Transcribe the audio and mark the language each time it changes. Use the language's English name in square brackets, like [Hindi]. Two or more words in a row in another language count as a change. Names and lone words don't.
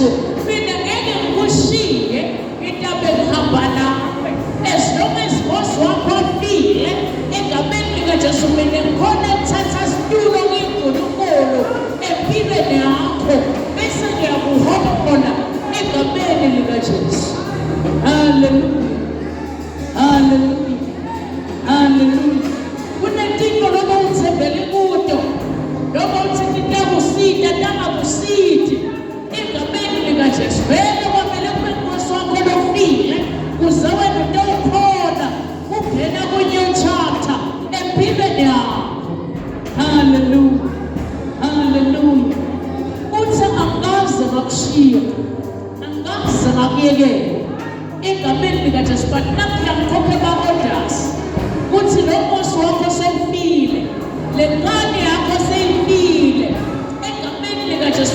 [Zulu] Mina ngeke ngikushiye intabe ngihamba nawe [English] as long as [Zulu] boss wakho afile egameni likaJesu. Mina ngikhona ukuthatha isitulo kuNkulunkulu empilweni yakho bese ngiyakuhola egameni likaJesu. Haleluya, haleluya, haleluya. [Swati] Kunetinto noma uthembele kuto noma uthi ngingakusida ntangakusidi egameni likaJesu vele kwamele kube nkosi wakho lofile kuze wena utawukhona ungena ku- [English] new chapter [Swati] empilweni yakho. Haleluya, haleluya. [Zulu] Uthi angikaze ngakushiya angikaze ngakuyekela egameni likaJesu but namuhla ngikhokhe ama-orders kuthi lo nkosi wakho sewufile le ngane yakho seyifile egameni likaJesu.